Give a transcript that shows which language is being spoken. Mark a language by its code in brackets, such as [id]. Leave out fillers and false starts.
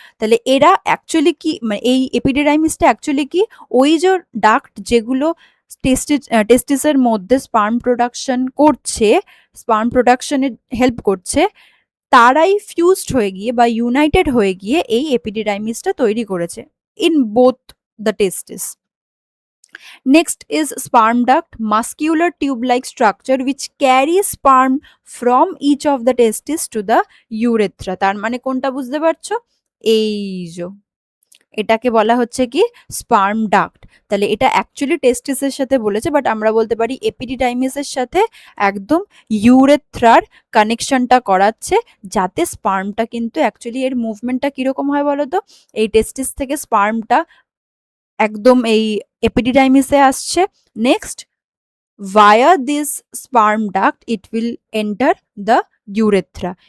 [bn] তাহলে এরা অ্যাকচুয়ালি কি, মানে এই এপিডিডাইমিসটা অ্যাকচুয়ালি কি, ওই যে ডাক্ট যেগুলো টেস্টিসের মধ্যে স্পার্ম প্রোডাকশন করছে, স্পার্ম প্রোডাকশনে হেল্প করছে, তারাই ফিউজড হয়ে গিয়ে বা ইউনাইটেড হয়ে গিয়ে এই এপিডিডাইমিসটা তৈরি করেছে [en] In both the testis. Next is sperm duct, muscular tube-like structure which carries sperm from each of the testes to the urethra. [bn] তার মানে কোনটা বুঝতে পারছো? এই যে এটাকে বলা হচ্ছে কি স্পার্ম ডাক্ট। তাহলে এটা অ্যাকচুয়ালি টেস্টিসের সাথে বলেছে, বাট আমরা বলতে পারি এপিডিডাইমিসের সাথে একদম ইউরেথ্রার কানেকশনটা করাচ্ছে, যাতে স্পার্মটা কিন্তু অ্যাকচুয়ালি এর মুভমেন্টটা কিরকম হয় বলতো, এই টেস্টিস থেকে স্পার্মটা একদম এই এপিডিডাইমিসে আসছে, next [en] via this sperm duct it will enter the urethra।